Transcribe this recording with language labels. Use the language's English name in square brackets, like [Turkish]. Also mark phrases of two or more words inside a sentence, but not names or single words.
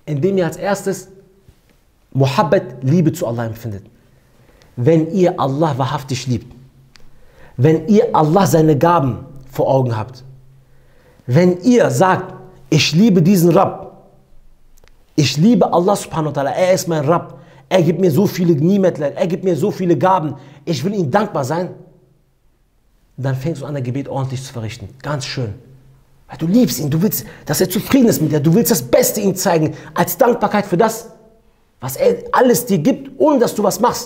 [German] Indem ihr als erstes Muhabbat, Liebe zu Allah empfindet. Wenn ihr Allah wahrhaftig liebt, wenn ihr Allah seine Gaben vor Augen habt, wenn ihr sagt, ich liebe diesen Rabb, ich liebe Allah [Arabic] سبحانه وتعالى, [German] er ist mein Rabb, er gibt mir so viele Nimetler, er gibt mir so viele Gaben, ich will ihm dankbar sein, dann fängst du an, dein Gebet ordentlich zu verrichten. Ganz schön. Weil du liebst ihn, du willst, dass er zufrieden ist mit dir, du willst das Beste ihm zeigen, als Dankbarkeit für das, was er alles dir gibt, ohne dass du was machst.